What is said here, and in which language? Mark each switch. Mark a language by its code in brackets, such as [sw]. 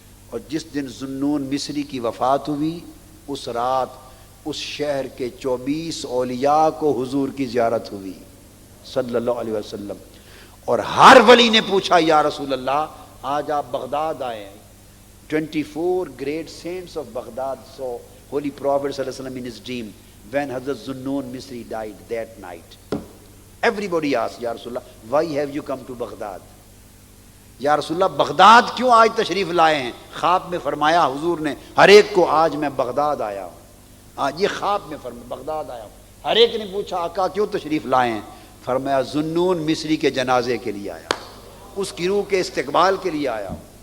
[ur] اور جس دن ذوالنون مصری کی وفات ہوئی، اس رات اس شہر کے 24 اولیاء کو حضور کی زیارت ہوئی صلی اللہ علیہ وسلم. اور ہر ولی نے پوچھا یا رسول اللہ آج آپ بغداد آئے ہیں. [en] 24 great saints of Baghdad saw Holy Prophet صلی اللہ علیہ وسلم in his dream when Hazrat Zunnun Misri died that night. Everybody asked, Ya Rasulullah, why have you come to Baghdad? [ur] یا رسول اللہ بغداد کیوں آج تشریف لائے ہیں؟ خواب میں فرمایا حضور نے ہر ایک کو آج میں بغداد آیا ہوں. آج یہ خواب میں فرمایا بغداد آیا ہوں. ہر ایک نے پوچھا آقا کیوں تشریف لائے ہیں؟ فرمایا ذوالنون مصری کے جنازے کے لیے آیا ہوں، اس کی روح کے استقبال کے لیے آیا ہوں.